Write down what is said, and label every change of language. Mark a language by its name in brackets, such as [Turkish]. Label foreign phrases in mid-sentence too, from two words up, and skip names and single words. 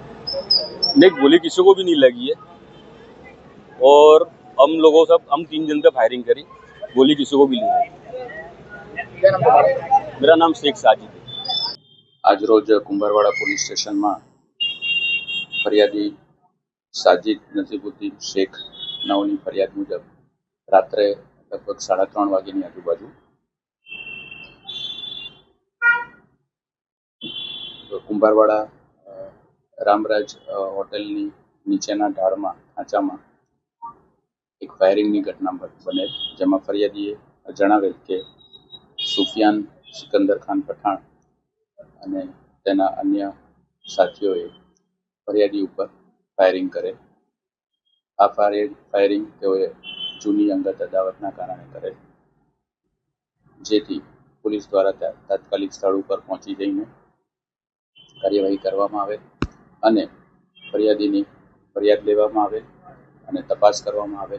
[Hindi] नहीं, गोली किसी को भी नहीं लगी है। और हम 3 जन पे फायरिंग करी, गोली किसी को भी नहीं लगी। क्या नाम तुम्हारा? मेरा नाम शेख साजिद है। [Gujarati] આજ રોજ કુંભારવાડા પોલીસ સ્ટેશનમાં ફરિયાદી સાજિદ નસીબુદ્દીન શેખ નાઓની ફરિયાદ મુજબ રાત્રે લગભગ 3:30 વાગ્યાની આજુબાજુ કુંભારવાડા રામરાજ હોટેલની નીચેના ઢાળમાં ખાંચામાં એક ફાયરિંગની ઘટના બનેલ, જેમાં ફરિયાદીએ જણાવેલ કે સુફિયાન સિકંદર ખાન પઠાણ અને તેના અન્ય સાથીઓએ ફરિયાદી ઉપર ફાયરિંગ કરે. આ ફાયરિંગ તેઓએ જૂની અંગત અદાવતના કારણે કરે, જેથી પોલીસ દ્વારા તાત્કાલિક સ્થળ ઉપર પહોંચી જઈને કાર્યવાહી કરવામાં આવે અને ફરિયાદીની ફરિયાદ લેવામાં આવે અને તપાસ કરવામાં આવે.